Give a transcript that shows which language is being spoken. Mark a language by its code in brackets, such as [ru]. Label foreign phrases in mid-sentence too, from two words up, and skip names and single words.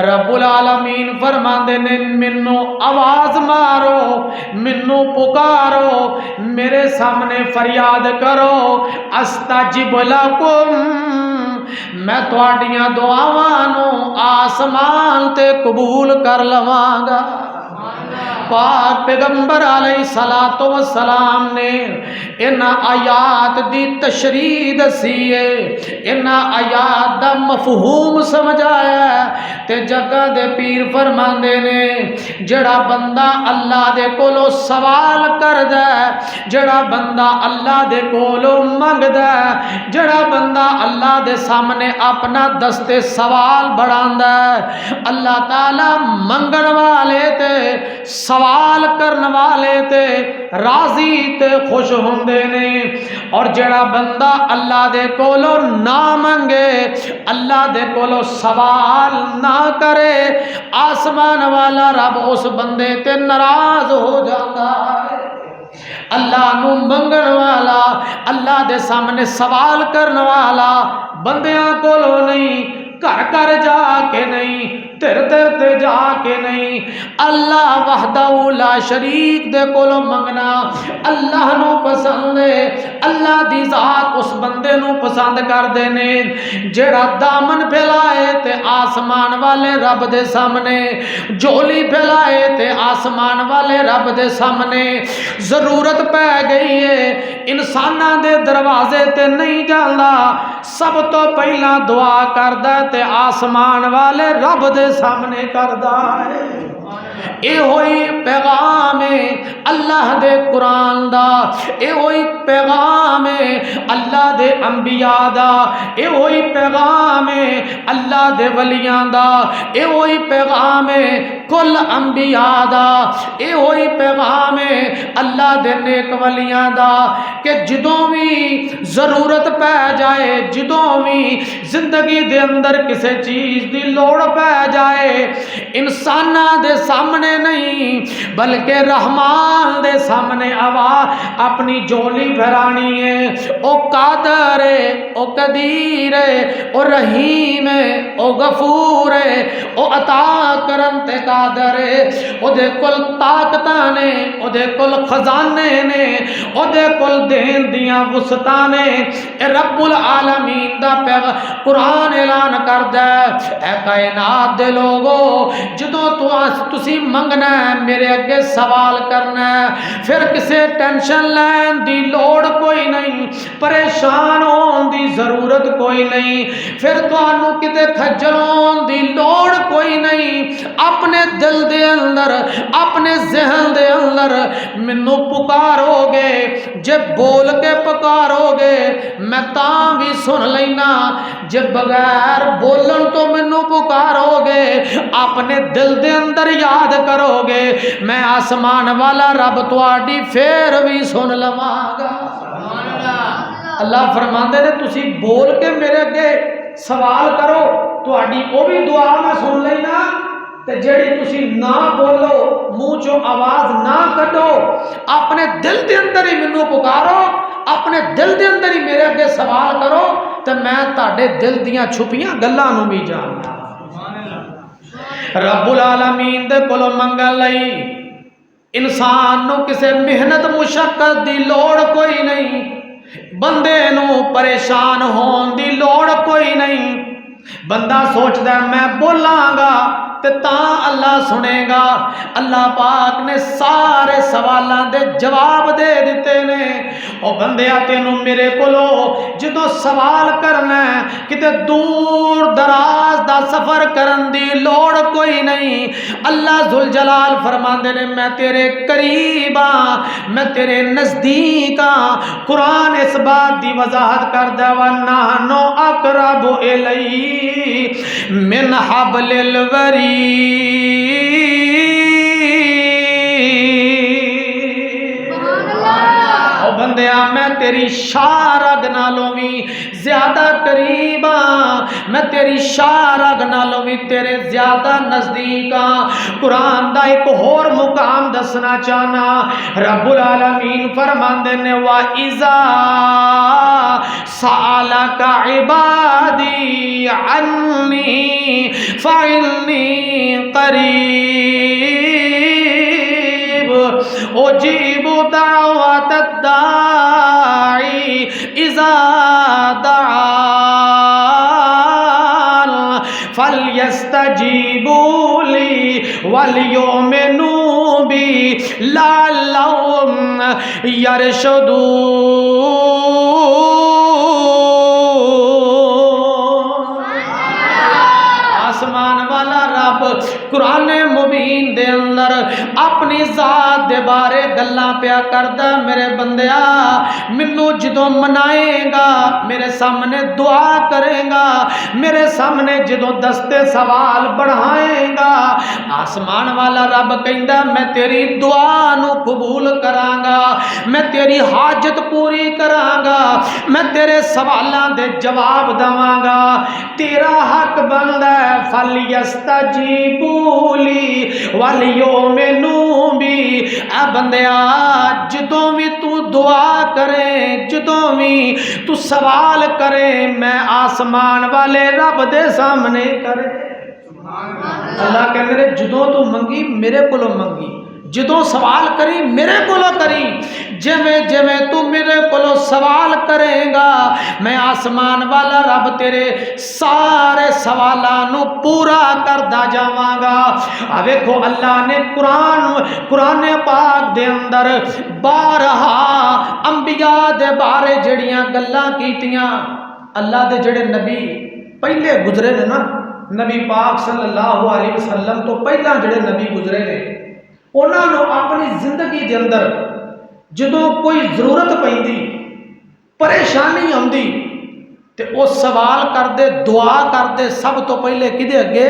[pa] رب العالمین فرماندے نے منو آواز مارو، منو پکارو، میرے سامنے فریاد کرو، [ar] استجب لکم، [pa] میں تواڈیاں دعاواں آسمان تے قبول کر لواں گا۔ پاک پیغمبر [ar] علیہ الصلوۃ والسلام [pa] نے ان آیات دی تشریح دسی ہے، ان آیات دا مفہوم سمجھایا ہے، تے جگہ دے پیر فرماندے نے جڑا بندہ اللہ دے کولو سوال کردا ہے، جڑا بندہ اللہ دے کولو منگدا ہے، جڑا بندہ اللہ دے سامنے اپنا دستے سوال بڑھاندا ہے، اللہ تعالی منگن والے تے سوال کرن والے تے راضی تے خوش ہوندے نے، اور جڑا بندہ اللہ دے کولو نہ منگے، اللہ دے کولو سوال نہ کرے، آسمان والا رب اس بندے تے ناراض ہو جاتا ہے۔ اللہ نو منگن والا، اللہ دے سامنے سوال کرن والا بندیاں کولو نہیں، گھر گھر جا کے نہیں، تر تر تے جا کے نہیں، اللہ [ar] وحدہ لا شریک [pa] دے کولو منگنا اللہ نو پسند ہے۔ اللہ دی ذات اس بندے نو پسند کر دینے جڑا دامن پھیلائے تے آسمان والے رب دے سامنے، جولی پھیلائے تے آسمان والے رب دے سامنے، ضرورت پہ گئی ہے انساناں دے دروازے تے نہیں جاندا، سب تو پہلا دعا کردا تے آسمان والے رب دے سامنے کردا ہے۔ اے ہوئی پیغام اللہ دے قرآن دا، اے ہوئی پیغام اللہ دے انبیاء دا، اے ہوئی پیغام اللہ دے ولیاں دا، اے ہوئی پیغام کل انبیاء دا، اے ہوئی پیغام اللہ دے نیک ولیاں دا کہ جدوں بھی ضرورت پہ جائے، جدوں بھی زندگی دے اندر کسے چیز دی لوڑ پہ جائے، انساناں دے سامنے نہیں بلکہ رحمان دے سامنے آواز اپنی جولی پھیرانی ہے۔ او قادر ہے، او قدیر ہے، او رحیم ہے، او غفور ہے، او عطا کرن تے قادر ہے، او دے کول طاقتاں نے، او دے کول خزانے نے، او دے کول دین دیاں وسطاں نے۔ اے رب العالمین دا قرآن اعلان کردا ہے، اے کائنات دے لوگو جدوں تسی منگنا ہے میرے اگے سوال کرنا ہے، پھر کسے ٹینشن لین دی لوڑ کوئی نہیں، پریشان ہون دی ضرورت کوئی نہیں، پھر تانوں کتے کھجل ہون دی لوڑ کوئی نہیں۔ اپنے دل دے اندر، اپنے ذہن دے اندر مینوں پکارو گے، جے بول کے پکارو گے میں تاں بھی سن لینا، جے بغیر بولن تو مینوں پکارو گے اپنے دل دے اندر یاد کرو گے میں آسمان والا رب تواڈی پھر بھی سن لواں گا۔ اللہ فرماندے نے تسی بول کے میرے اگے سوال کرو تواڈی او بھی دعا میں سن لینا، تے جڑی تسی نہ بولو منہ چوں آواز نہ کڈو اپنے دل دے اندر ہی مینوں پکارو، اپنے دل دے اندر ہی میرے اگے سوال کرو تے میں تہاڈے دل دیاں چھپیاں گلاں نوں بھی جاننا۔ رب العالمین دے کولوں منگن لئی انسان نو کسے محنت مشقت دی لوڑ کوئی نہیں، بندے نو پریشان ہون دی لوڑ کوئی نہیں۔ بندہ سوچدا ہے میں بولاں گا تے تاں اللہ سنے گا، اللہ پاک نے سارے سوالاں دے جواب دے دیتے نے۔ او بندیا تینوں میرے کولو جدوں سوال کرنا ہے کتے دور دراز دا سفر کرن دی لوڑ کوئی نہیں، اللہ ذوالجلال فرماندے نے میں تیرے قریب ہاں، میں تیرے نزدیک ہاں۔ قرآن اس بات دی وضاحت کردا [ar] وَنَحْنُ أَقْرَبُ إِلَيْهِ مِنْ حَبْلِ الْوَرِيدِ۔ او بندیا میں تیری شارگ نالوں بھی زیادہ قریب ہاں، میں تیری شارگ نالوں بھی تیرے زیادہ نزدیک ہاں۔ [pa] قرآن دا ایک اور مقام دسنا چاہنا، رب العالمین فرماندے نے [ar] وَإِذَا سَأَلَكَ عِبَادِي عَنِّي فَإِنِّي قَرِيبٌ أُجِيبُ دَعْوَةَ الدَّاعِ إِذَا دَعَانِ فَلْيَسْتَجِيبُوا لِي وَلْيُؤْمِنُوا بِي لَعَلَّهُمْ يَرْشُدُونَ۔ [pa] آسمان والا رب قرآن مبین دے اندر اپنی ذات دے بارے گلاں پیا کردا میرے بندیا، مینوں جدوں منائے گا میرے سامنے دعا کرے گا، میرے سامنے جدوں دستے سوال بڑھائے گا، آسمان والا رب کہندا میں تیری دعا نو قبول کراں گا، میں تیری حاجت پوری کراں گا، میں تیرے سوالاں دے جواب دواں گا۔ تیرا حق بندا ہے [ar] فَلْيَسْتَجِيبُوا لِي وَلْيُؤْمِنُوا بِي۔ [pa] اے بندیا جدوں بھی تو دعا کرے، جدوں بھی تو سوال کرے میں آسمان والے رب دے سامنے کرے۔ اللہ کہندے نے جدوں تو منگی میرے کولوں منگی، جدوں سوال کری میرے کولوں کری، جویں جویں تو میرے کولوں سوال کرے گا میں آسمان والا رب تیرے سارے سوالاں نو پورا کردا جاواں گا۔ ویکھو اللہ نے قرآن پاک دے اندر بارہا انبیاء دے بارے جڑیاں گلاں کیتیاں، اللہ دے جڑے نبی پہلے گزرے نے نا، نبی پاک [ar] صلی اللہ علیہ وسلم [pa] تو پہلا جڑے نبی گزرے نے انہاں نو اپنی زندگی دے اندر جدوں کوئی ضرورت پیندی، پریشانی آندی تے او سوال کردے، دعا کردے سب تو پہلے کدے اگے؟